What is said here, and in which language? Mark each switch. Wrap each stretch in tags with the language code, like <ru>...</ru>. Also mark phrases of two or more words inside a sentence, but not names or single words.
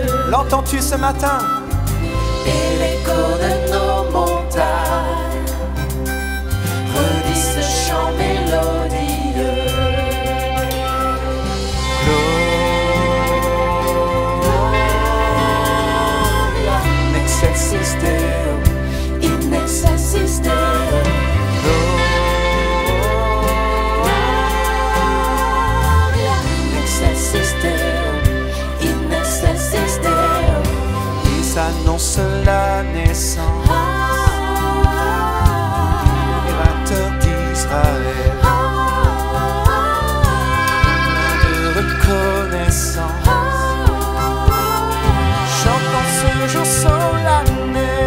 <fr>L'entends-tu ce matin? Et l'écho de nos montagnes redit ce chant mélodieux.</fr> <la>Gloria in excelsis Deo, in excelsis Deo.</la> <fr>Annonce la naissance du libérateur d'Israël, de reconnaissance, chantant ce jour solennel.</fr>